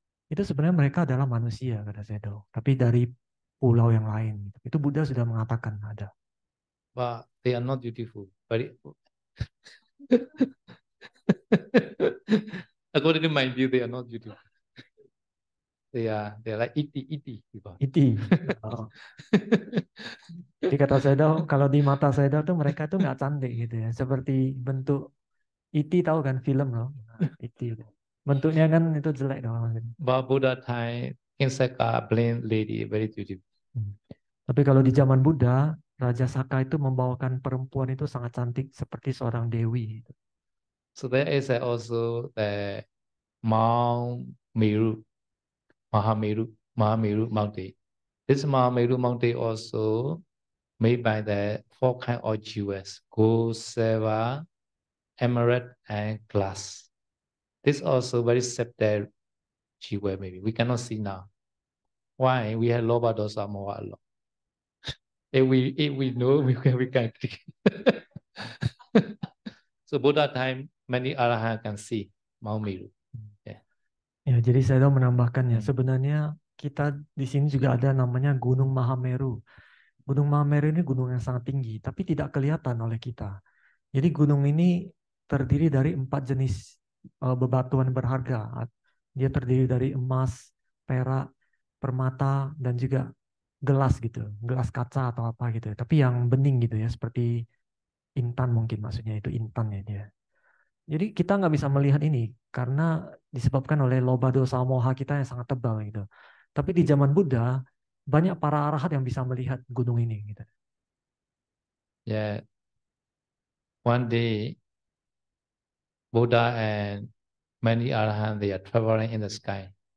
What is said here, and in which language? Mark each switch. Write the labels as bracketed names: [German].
[Indonesian] Itu sebenarnya mereka adalah manusia kata Sayadaw, tapi dari pulau yang lain. Itu Buddha sudah mengatakan ada. [English] But they are not beautiful. Very according to my view, they are not beautiful. They are like iti people. [Indonesian] Iti. Oh. Jadi kata Sayadaw, kalau di mata Sayadaw tuh mereka tuh nggak cantik gitu ya, seperti bentuk iti, tahu kan film loh, iti. Bentuknya kan itu jelek dong. [English] But Buddha time, Inseka blind lady very beautiful. [Indonesian] Tapi kalau di zaman Buddha, Raja Saka itu membawakan perempuan itu sangat cantik seperti seorang dewi. [English] So there is also the Mount Meru, Mahameru mountain. This Mahameru mountain also made by the four kind of jewels: gold, silver, emerald, and glass. This also very subtle jewel. Maybe we cannot see now. Why? We have loba dosa moha a lot. If we know, we can. So Buddha time, many arahant can see Mount Meru. [Indonesian] Ya, jadi saya menambahkannya. Sebenarnya kita di sini juga ada namanya Gunung Mahameru. Gunung Mahameru ini gunung yang sangat tinggi, tapi tidak kelihatan oleh kita. Jadi gunung ini terdiri dari 4 jenis bebatuan berharga. Dia terdiri dari emas, perak, permata, dan juga gelas gitu, gelas kaca atau apa gitu. Tapi yang bening gitu ya, seperti intan mungkin maksudnya itu intan ya dia. Jadi kita nggak bisa melihat ini karena disebabkan oleh loba dosa moha kita yang sangat tebal gitu. Tapi di zaman Buddha banyak para arahat yang bisa melihat gunung ini gitu. [English] Yeah. One day, Buddha and many arahants, they are traveling in the sky.